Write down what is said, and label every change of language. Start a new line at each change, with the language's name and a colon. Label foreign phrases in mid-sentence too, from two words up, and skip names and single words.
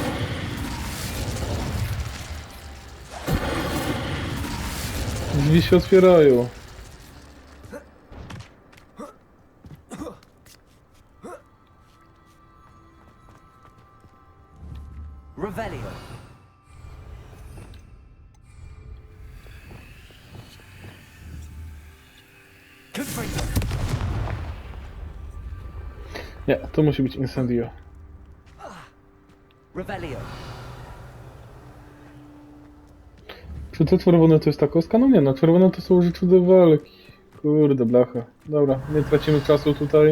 Polish: Drzwi się otwierają. Revelio. Confringo. Nie, to musi być Incendio. Revelio. Czy to czerwone to jest ta kostka? No nie, no czerwone to są rzeczy do walki. Kurde blacha. Dobra, nie tracimy czasu tutaj.